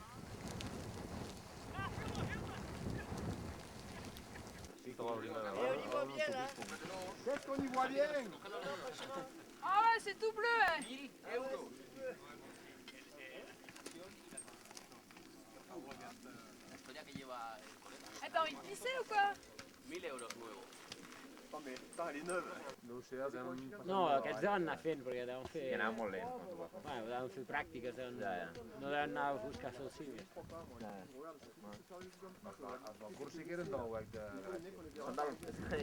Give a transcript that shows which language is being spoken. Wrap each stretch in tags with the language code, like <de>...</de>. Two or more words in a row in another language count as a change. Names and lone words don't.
<ca>Fica la brindada.</ca> <fr>Qu'est-ce qu'on y voit bien? Ah ouais, c'est tout bleu. Hein. Eh, t'as envie de pisser ou quoi?</fr> <ca>No, aquests deuen anar fent, perquè deuen fer... I anava molt lent. Bueno, deuen fer pràctiques, deuen... no deuen anar a buscar fer el civil. Els del curs sí que eren de la UEC de Gràcia.</ca>